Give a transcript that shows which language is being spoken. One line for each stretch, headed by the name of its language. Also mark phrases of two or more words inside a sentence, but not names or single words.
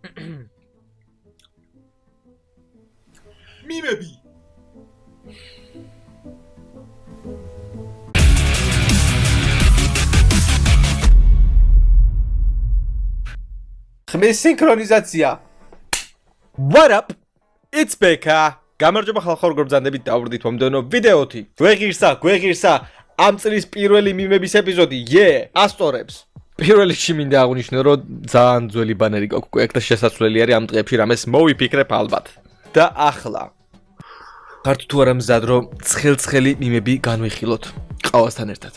Georgian: მიმები ხმის სინქრონიზაცია.
English: What up? It's Beka.
Georgian: გამარჯობა ხალხო, როგორ ბრძანდებით დავვრდით მომდევნო ვიდეოთი. გვეღირსა ამ წლის პირველი მიმების ეპიზოდი. ასწორებს. პირველ რიგში მინდა აღვნიშნო, რომ ძალიან ძველი ბანერი გვაქვს და შესაძლებელი არის ამ დღეებში რამეს მოვიფიქრებ ალბათ. და ახლა ხართ თუ არა მზად, რომ ცხელ-ცხელი მიმები განვიხილოთ ყავასთან ერთად.